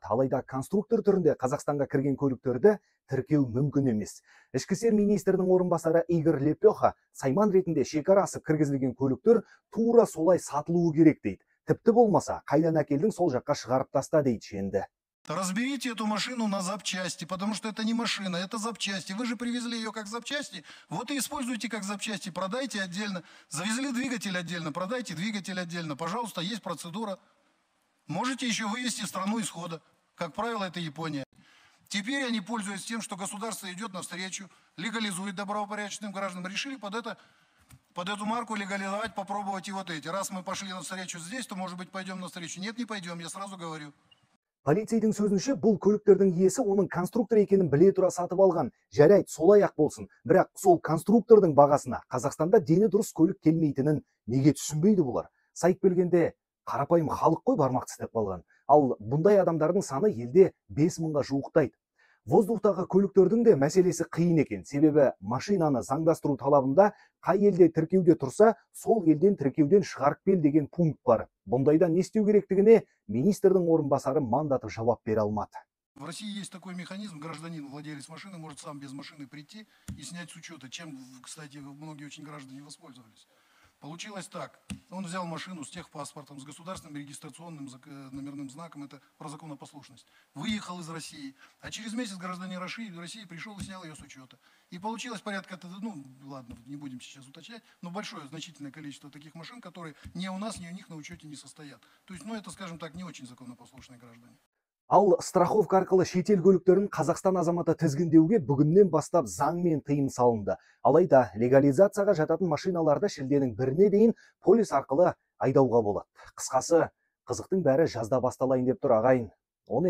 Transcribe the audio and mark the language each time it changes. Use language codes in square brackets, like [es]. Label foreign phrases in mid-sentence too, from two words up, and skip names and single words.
[kk] Алайда конструктор түрінде Қазақстанға кірген көліктерді тіркеу мүмкін емес. Ішкі істер министрінің орынбасары Игорь Лепеха сайман ретінде шекара асып кіргізілген көліктер тура солай сатылуы керек дейді. Тіпті болмаса, қайдан әкелдің сол жаққа шығарып таста дейді шенді. [ru] Разберите эту машину на запчасти, потому что это не машина, это запчасти. Вы же привезли ее как запчасти, вот и используйте как запчасти, продайте отдельно. Завезли двигатель отдельно, продайте двигатель отдельно. Пожалуйста, есть процедура. Можете еще вывести страну исхода. Как правило, это Япония. Теперь они, пользуясь тем, что государство идет навстречу, легализует добропорядочным гражданам, решили под эту марку легализовать, попробовать и вот эти. Раз мы пошли навстречу здесь, то, может быть, пойдем навстречу. Нет, не пойдем, я сразу говорю. [kk] Полицейдің сөзінше, бұл көліктердің иесі оның конструктор екенін біле тұра сатып алған. Жарайды, солай ақ болсын. Бірақ сол конструктордың бағасына Қазақстанда дені дұрыс көлік келмейтінін неге түсінбейді бұлар? Сайып келгенде қарапайым халық қой бармақ тістеп қалған. Ал бұндай адамдардың саны елде 5000-ға жуықтайды. Воздухтағы көліктердің де мәселесі қиын екен. Себебі машинаны заңдастыру талабында қай елде тіркеуде тұрса, сол елден тіркеуден шығарып кел деген пункт бар. Бұндайда не істеу керектігіне министрдің орынбасары мандатып жауап бере алмады. [ru] В России есть такой механизм: гражданин, владелец машины, может сам без машины прийти и снять с учета, чем, кстати, многие очень граждане воспользовались. Получилось так: он взял машину с техпаспортом, с государственным регистрационным номерным знаком, это про законопослушность, выехал из России, а через месяц гражданин России пришел и снял ее с учета. И получилось порядка, ну ладно, не будем сейчас уточнять, но большое, значительное количество таких машин, которые ни у нас, ни у них на учете не состоят. То есть, ну это, скажем так, не очень законопослушные граждане. [kk] Ал страховка арқылы шетел көліктерін Қазақстан азаматы тізгіндеуге бүгіннен бастап заңмен тыйым салынды. Алайда легализацияға жататын машиналарды шілденің 1-іне дейін полис арқылы айдауға болады. Қысқасы, қызықтың бәрі жазда басталайын деп тұр ағайын.